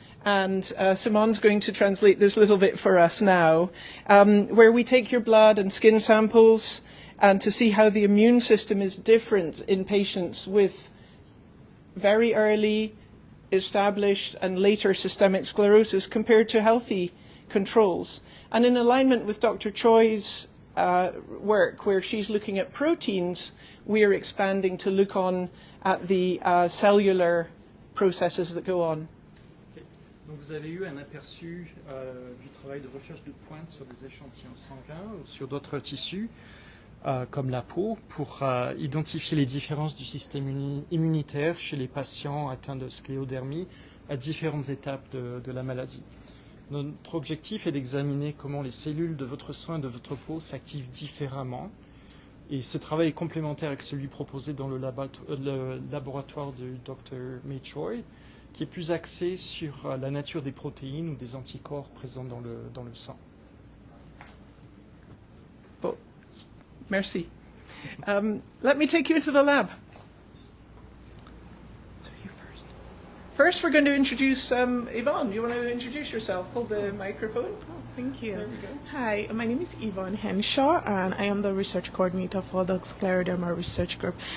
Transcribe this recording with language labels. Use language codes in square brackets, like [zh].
[en] And Simon's going to translate this little bit for us now, where we take your blood and skin samples and to see how the immune system is different in patients with very early established and later systemic sclerosis compared to healthy controls. And in alignment with Dr. Choi's work, where she's looking at proteins, we are expanding to look on at the cellular processes that go on. [fr] Donc vous avez eu un aperçu du travail de recherche de pointe sur des échantillons sanguins ou sur d'autres tissus, comme la peau, pour identifier les différences du système immunitaire chez les patients atteints de scléodermie à différentes étapes de la maladie. Notre objectif est d'examiner comment les cellules de votre sang et de votre peau s'activent différemment. Et ce travail est complémentaire avec celui proposé dans le laboratoire du Dr. May Choi, qui est plus axé sur la nature des protéines ou des anticorps présents dans le sang. Oh, merci. [en] Let me take you into the lab. So you first. First, we're going to introduce Yvonne. You want to introduce yourself? Hold the microphone. Oh, thank you. There we go. Hi, my name is Yvonne Henshaw, and I am the research coordinator for the Scleroderma Research Group.